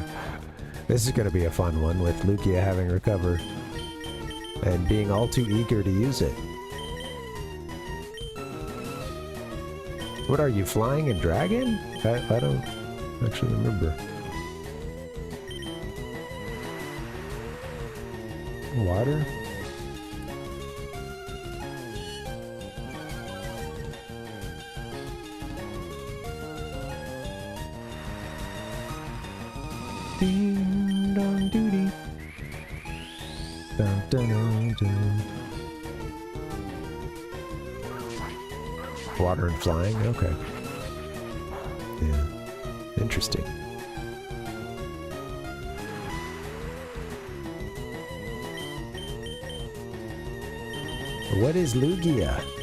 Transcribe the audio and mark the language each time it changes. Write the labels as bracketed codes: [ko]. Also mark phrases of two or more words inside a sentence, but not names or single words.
[en] This is going to be a fun one with Lugia having recover and being all too eager to use it. What are you, flying and dragon? I don't actually remember. Water? Ding dong doody. Dun dun dun dun. Water and flying? Okay. Yeah. Interesting. What is Lugia?